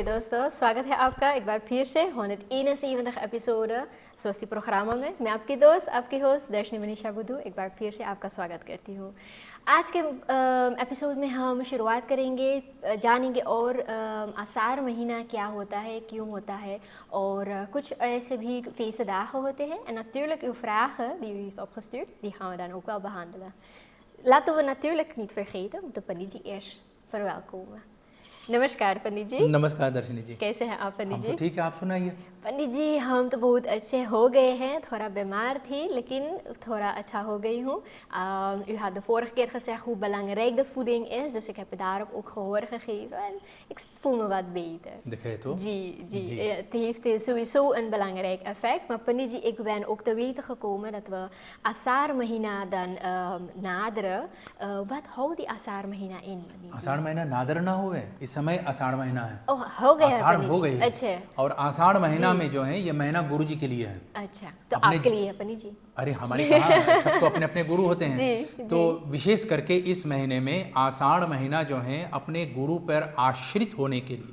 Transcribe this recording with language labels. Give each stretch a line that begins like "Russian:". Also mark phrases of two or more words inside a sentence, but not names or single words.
Hindi: दोस्तों, स्वागत है आपका एक बार फिर से 171 एपिसोड स्वस्ति प्रोग्रामा में। मैं आपकी दोस्त, आपकी होस्ट दर्शनी मनीषा बुद्धू एक बार फिर से आपका स्वागत करती हूँ। आज के एपिसोड में हम शुरुआत करेंगे, जानेंगे और आसार महीना क्या होता है, क्यों होता है और कुछ ऐसे भी feestdagen होते हैं.
Dutch: En natuurlijk uw vragen die u heeft opgestuurd, die gaan we dan ook wel behandelen. Laten we natuurlijk niet vergeten om de
Hindi: पंडित जी
Dutch: eerst verwelkomen.
Hindi: नमस्कार पंडित जी। नमस्कार दर्शनी जी। कैसे हैं आप पंडित जी? हम तो ठीक है, आप सुनाइए। पंडित जी हम तो बहुत अच्छे हो गए हैं, थोड़ा बीमार थी लेकिन थोड़ा अच्छा हो गई हूँ।
Dutch: U had de vorige keer gezegd hoe belangrijk de voeding is, dus ik heb daarop ook gehoor gegeven en ik voel me wat beter.
Hindi: दिखे तो जी,
Dutch: het heeft sowieso een belangrijk effect. Maar
Hindi: पंडित जी,
Dutch: ik ben ook te weten gekomen dat we Asar Mahina dan naderen. Wat houdt die Asar Mahina in?
Hindi: आषाढ़ महीना नादर ना हुए, इस समय आषाढ़ महीना है। ओह, हो गया आषाढ़ है हो गई है। अच्छा। और आषाढ़ महीना में जो है ये महीना गुरु जी के लिए है। अच्छा, तो आपके लिए है पंडित जी? अरे हमारे कहाँ, सबको अपने अपने गुरु होते हैं। जी, तो विशेष करके इस महीने में आषाढ़ महीना जो है अपने गुरु पर आश्रित होने के लिए,